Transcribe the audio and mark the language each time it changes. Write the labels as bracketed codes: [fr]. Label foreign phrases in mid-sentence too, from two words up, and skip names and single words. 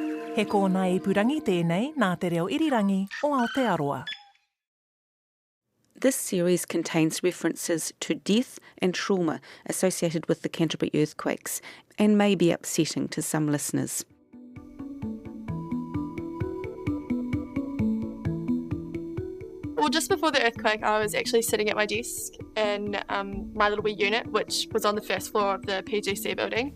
[mi] He kōna I purangi tēnei nā te reo irirangi o Aotearoa. [en] This series contains references to death and trauma associated with the Canterbury earthquakes and may be upsetting to some listeners. Well, just before the earthquake, I was actually sitting at my desk in my little wee unit, which was on the first floor of the PGC building.